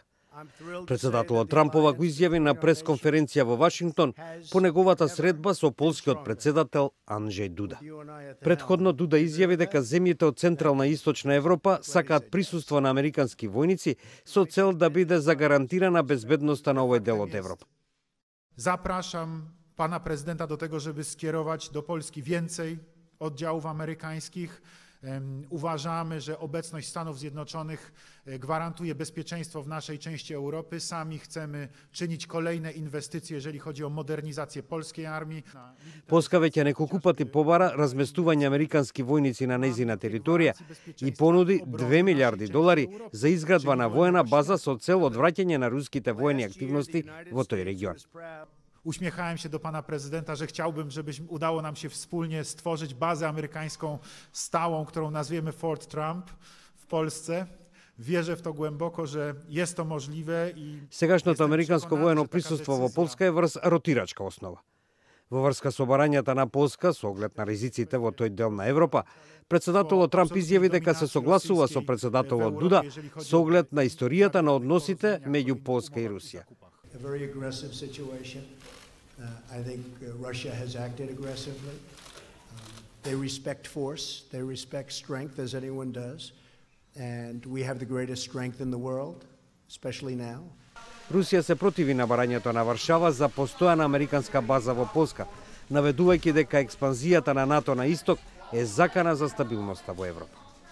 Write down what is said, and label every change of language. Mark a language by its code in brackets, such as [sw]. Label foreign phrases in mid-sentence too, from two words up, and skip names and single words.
[mk] Председателот Трампова го изјави на пресконференција во Вашингтон по неговата средба со полскиот председател Анджеј Дуда. Предходно Дуда изјави дека земјите од Централна и Источна Европа сакаат присуство на американски војници со цел да биде загарантирана безбедноста на овој дел од Европа. [pl] Zapraszam pana prezydenta do tego, żeby skierować do Polski więcej oddziałów amerykańskich. Uważamy, że obecność Stanów Zjednoczonych gwarantuje bezpieczeństwo w naszej części Europy. Sami chcemy czynić kolejne inwestycje, jeżeli chodzi o modernizację polskiej armii. [mk] Polska веќе неколку пати побара разместување американски војници на нејзина територија и понуди $2 милиарди за изградба на воена база со цел одвраќање на руските воени активности во тој регион. [pl] Uśmiechałem się do pana prezydenta, że chciałbym, żeby udało nam się wspólnie stworzyć bazę amerykańską stałą, którą nazwiemy Fort Trump w Polsce. Wierzę w to głęboko, że jest to możliwe i [mk] Сегашното американско воено присуство во Полска е врз ротирачка основа. Во врска со барањата на Полска, со оглед на ризиците во тој дел на Европа, председателот Трамп изјави дека се согласува со председателот Дуда со оглед на историјата на односите меѓу Полска и Русија. [en] A very aggressive situation. I think Russia has acted aggressively. They respect force, they respect strength as anyone does, and we have the greatest strength in the world, especially now. [mk] Русија се противи на барањето на Варшава за постојана американска база во Полска, наведувајќи дека експанзијата на НАТО на исток е закана за стабилноста во Европа.